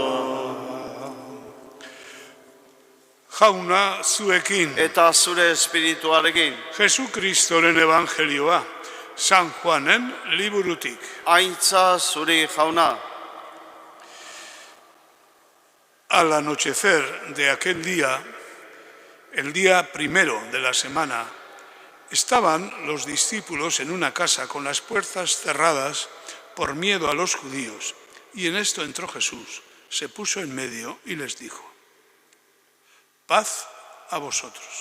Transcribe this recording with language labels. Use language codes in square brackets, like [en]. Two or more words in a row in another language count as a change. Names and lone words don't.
[eu] Jauna zuekin. Eta zure espirituarekin. Jesukristoren evangelioa, San Juanen liburutik. Aintza zuri jauna. [es] Al anochecer de aquel día, el día primero de la semana, estaban los discípulos en una casa con las puertas cerradas por miedo a los judíos. Y en esto entró Jesús, se puso en medio y les dijo: paz a vosotros.